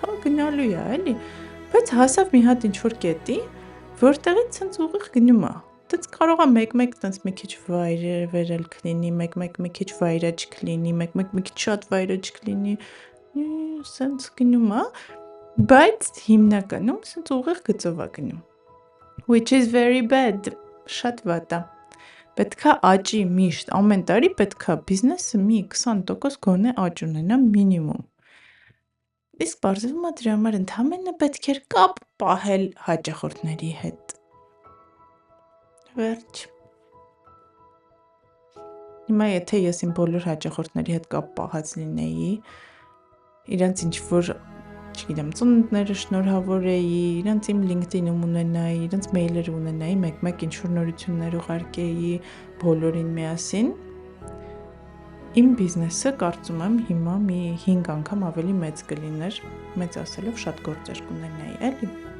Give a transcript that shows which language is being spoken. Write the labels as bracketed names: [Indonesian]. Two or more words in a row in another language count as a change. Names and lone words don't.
[Armenian] գնալու է, էլի, բայց հասավ մի հատ ինչ-որ կետի, որտեղից ցենց ուղիղ գնում է, տենց կարող է մեկ-մեկ տենց մի քիչ վերելք լինի, մեկ-մեկ մի քիչ վայրեջք լինի, մեկ-մեկ մի քիչ շատ վայրեջք լինի, սենց գնում է, բայց հիմնականում սենց ուղիղ գծով է գնում, [English] which is very bad, [Armenian] շատ վատ է, պետք է աճի միշտ, ամեն տարի պետք է բիզնեսը մի 20% գոնե աճ ունենա մինիմում, Իսկ բարձվում է դրա համար ընդհանրապես պետք էր կապ պահել հաճախորդների հետ։ Վերջ։ Հիմա եթե ես իմ բոլոր հաճախորդների հետ կապ պահած լինեի, իրանց ինչ-որ, չգիտեմ, ծնունդները շնորհավորեի, իրանց իմ LinkedIn-ում ունենայի, իրանց մեյլերը ունենայի, մեկ-մեկ ինչ-որ նորություններ ուղարկեի բոլորին միասին, իմ բիզնեսը կարծում եմ հիմա մի 5 անգամ ավելի մեծ կլիներ, մեծ ասելով շատ գործեր կունենայի, էլի։